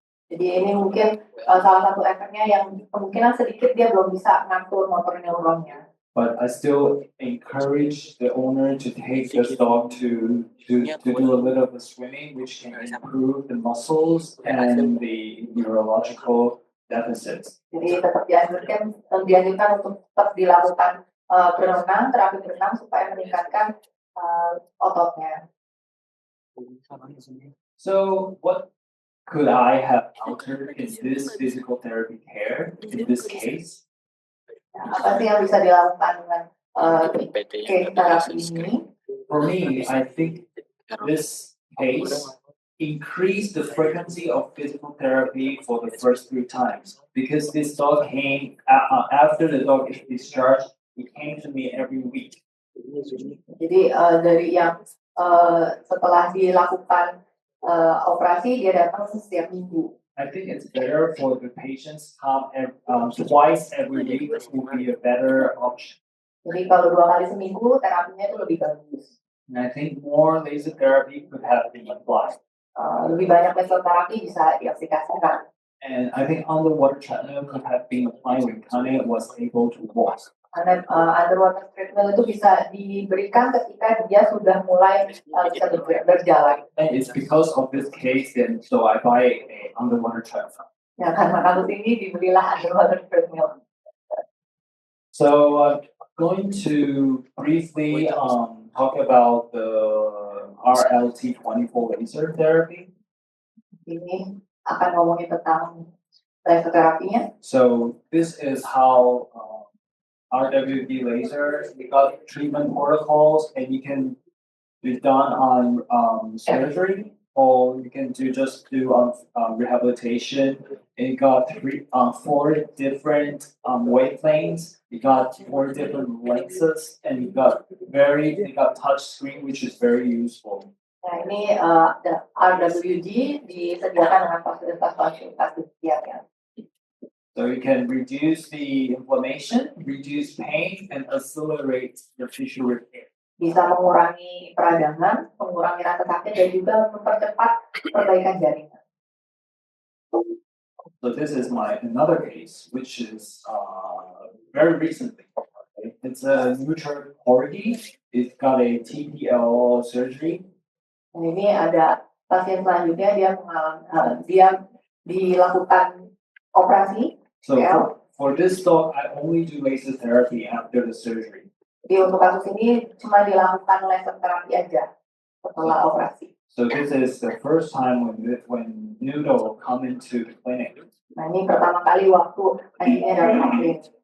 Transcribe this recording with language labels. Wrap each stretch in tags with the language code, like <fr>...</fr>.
<id>Jadi ini mungkin salah satu efeknya yang kemungkinan sedikit dia belum bisa ngatur motor neuronnya.</id> <en>But I still encourage the owner to take the dog to do a little bit of swimming, which can improve the muscles and the neurological deficits.</en> <id>Jadi tetap dianjurkan untuk tetap dilakukan terapi berenang supaya meningkatkan ototnya.</id> <en>So what could I have altered in this physical therapy care in this case?</en> <id>Apa sih yang bisa dilakukan dengan</id> <en>PT</en> <id>case terapi ini?</id> <en>For me, I think this case increased the frequency of physical therapy for the first 3 times because this dog came after the dog is discharged. It came to me every week.</en> <id>Jadi dari yang setelah dilakukan operasi dia datang setiap minggu.</id> <en>I think it's better for the patients come twice every week would be a better option.</en> <id>Jadi kalau 2 kali seminggu terapinya itu lebih bagus.</id> <en>And I think more laser therapy could have been applied.</en> <id>Lebih banyak metode terapi bisa diaplikasikan.</id> <en>And I think underwater treatment could have been applied when Kane was able to walk.</en> <id>Karena underwater treatment itu bisa diberikan ketika dia sudah mulai bisa berjalan.</id> <en>And it's because of this case, then so I buy a underwater treadmill.</en> <id>Ya, karena kasus ini dibelilah underwater treadmill.</id> <en>So going to briefly talk about the RLT24 laser therapy.</en> <id>Ini akan ngomongin tentang laser terapinya.</id> <en>So this is how RWD laser, we got treatment protocols, and you can be done on surgery, or you can just do rehabilitation. And you got 4 different wavelengths. You got 4 different lenses, and you got touch screen, which is very useful.</en> <id>Nah, ini RWD disediakan dengan fasilitas-fasilitas demikian ya.</id> <en>So you can reduce the inflammation, reduce pain, and accelerate the tissue repair.</en> <id>Bisa mengurangi peradangan, mengurangi rasa sakit, dan juga mempercepat perbaikan jaringan.</id> <en>So this is another case, which is very recently. Okay? It's a neutral corgi. It's got a TPL surgery.</en> <id>Dan ini ada pasien selanjutnya dia dilakukan operasi.</id> <en>So for this dog, I only do laser therapy after the surgery.</en> <id>Jadi untuk kasus ini cuma dilakukan laser terapi aja setelah operasi.</id> <en>So this is the first time when Noodle come into the clinic.</en> <id>Nah, ini pertama kali waktu anjingnya datang ke.</id>